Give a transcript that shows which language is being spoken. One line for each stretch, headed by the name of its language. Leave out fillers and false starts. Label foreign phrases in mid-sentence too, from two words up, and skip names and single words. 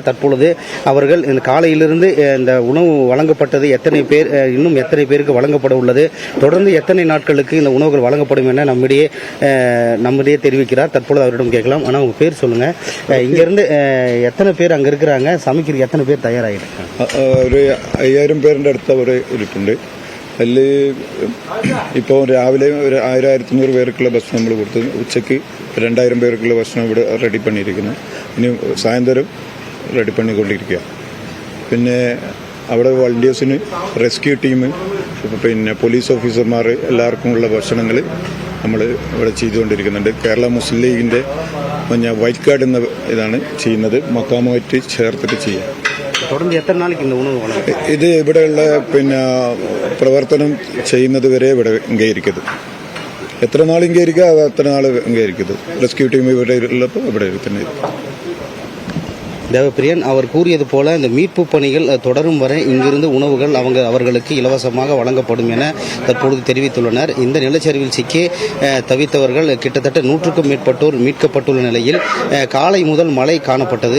Tamil: தற்பொழுது அவர்கள் இந்த காலையிலிருந்து இந்த உணவு வழங்கப்பட்டது எத்தனை பேர், இன்னும் எத்தனை பேருக்கு வழங்கப்பட உள்ளது, தொடர்ந்து எத்தனை நாட்களுக்கு இந்த உணவுகள் வழங்கப்படும் என நம்மிடையே தெரிவிக்கிறார். தற்பொழுது அவரிடம் கேட்கலாம். ஆனால் உங்க பேர் சொல்லுங்க, இங்கிருந்து எத்தனை பேர் அங்க இருக்கிறாங்க, சமைக்கிறது எத்தனை பேர் தயாராகிருக்காங்க?
Malayalam: ഒരു 5000 പേരിൻ്റെ അടുത്ത് അവർ ഇരിപ്പുണ്ട്. അതിൽ ഇപ്പോൾ രാവിലെ ഒരു 1000-1500 പേർക്കുള്ള ഭക്ഷണം നമ്മൾ കൊടുത്തു. ഉച്ചയ്ക്ക് 2000 പേർക്കുള്ള ഭക്ഷണം ഇവിടെ റെഡി പണിയിരിക്കുന്നു. ഇനി സായന്തരം റെഡി പണിക്കൊണ്ടിരിക്കുക. പിന്നെ അവിടെ വളണ്ടിയേഴ്സിന് റെസ്ക്യൂ ടീം, പിന്നെ പോലീസ് ഓഫീസർമാർ എല്ലാവർക്കും ഉള്ള ഭക്ഷണങ്ങൾ നമ്മൾ ഇവിടെ ചെയ്തുകൊണ്ടിരിക്കുന്നുണ്ട്. കേരള മുസ്ലിം ലീഗിൻ്റെ വൈറ്റ് കാർഡ് എന്ന ഇതാണ് ചെയ്യുന്നത്. മക്കാമുമായിട്ട് ചേർത്തിട്ട് ചെയ്യാം.
Tamil: தொடர்ந்து எத்தனை நாளைக்கு இந்த உணவு வழங்க?
Malayalam: ഇത് ഇവിടെയുള്ള പ്രവർത്തനം ചെയ്യുന്നത് വരെ ഇവിടെ ഇങ്ങേയിരിക്കുന്നത്. എത്ര നാൾ ഇങ്ങേയിരിക്കുക അത്ര നാൾ ഇങ്ങേയിരിക്കുന്നത്. റെസ്ക്യൂ ടീം ഇവിടെ ഉള്ളപ്പോൾ ഇവിടെ തന്നെ.
Tamil: தேவப்பிரியன், அவர் கூறியது போல இந்த மீட்பு பணிகள் தொடரும் வரை இங்கிருந்து உணவுகள் அவர்களுக்கு இலவசமாக வழங்கப்படும் என தற்பொழுது தெரிவித்துள்ளனர். இந்த நிலச்சரிவில் சிக்கி தவித்தவர்கள் கிட்டத்தட்ட 100க்கும் மேற்பட்டோர் மீட்கப்பட்டுள்ள நிலையில் காலை முதல் மழை காணப்பட்டது.